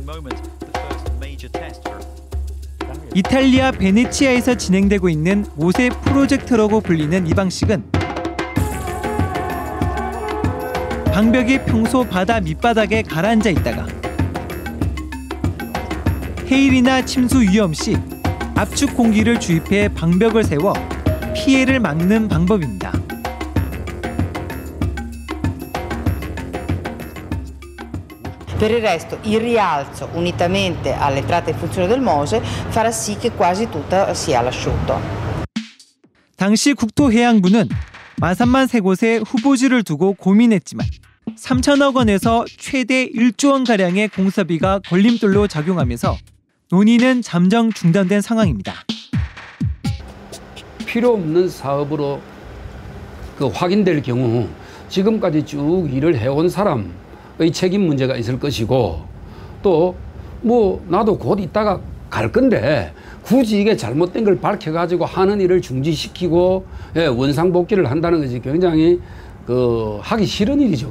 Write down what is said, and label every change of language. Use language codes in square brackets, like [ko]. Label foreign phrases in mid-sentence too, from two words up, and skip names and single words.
[ko] 이탈리아 베네치아에서 진행되고 있는 모세 프로젝트라고 불리는 이 방식은 방벽이 평소 바다 밑바닥에 가라앉아 있다가 해일이나 침수 위험 시 압축 공기를 주입해 방벽을 세워 피해를 막는 방법입니다. [it] Per il resto il rialzo unitamente all'entrata in funzione del MOSE farà sì che quasi tutta sia all'asciutto. [ko] 당시 국토해양부는 마산만 세 곳에 후보지를 두고 고민했지만 3천억 원에서 최대 1조 원가량의 공사비가 걸림돌로 작용하면서 논의는 잠정 중단된 상황입니다. 필요 없는 사업으로 확인될 경우 지금까지 쭉 일을 해온 사람의 책임 문제가 있을 것이고 또 나도 곧 있다가 갈 건데 굳이 이게 잘못된 걸 밝혀가지고 하는 일을 중지시키고 원상복귀를 한다는 것이 굉장히 하기 싫은 일이죠.